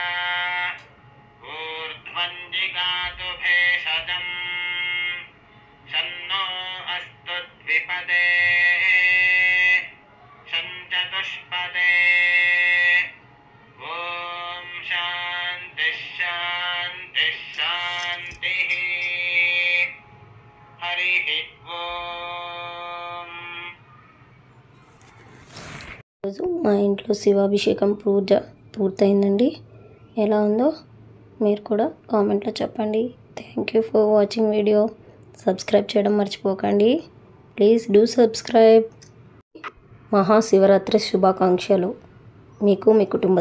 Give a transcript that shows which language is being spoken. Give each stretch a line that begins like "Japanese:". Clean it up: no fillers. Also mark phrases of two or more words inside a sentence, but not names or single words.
Sanskrit: ऊर्ध्वञ्जिगातु भेषजम् शन्नो अस्तु द्विपदे शञ्चतुष्पदे ॐ शान्तिः शान्तिः शान्तिः हरिः ओम्
Telugu: రోజు మా ఇంట్లో శివాభిషేకం పూజ పూర్తయిందండి. ఎలా ఉందో మీరు కూడా కామెంట్లో చెప్పండి.
English: thank you for watching video.
Telugu: సబ్స్క్రైబ్ చేయడం మర్చిపోకండి.
English: please do subscribe.
Telugu: మహాశివరాత్రి శుభాకాంక్షలు మీకు, మీ కుటుంబ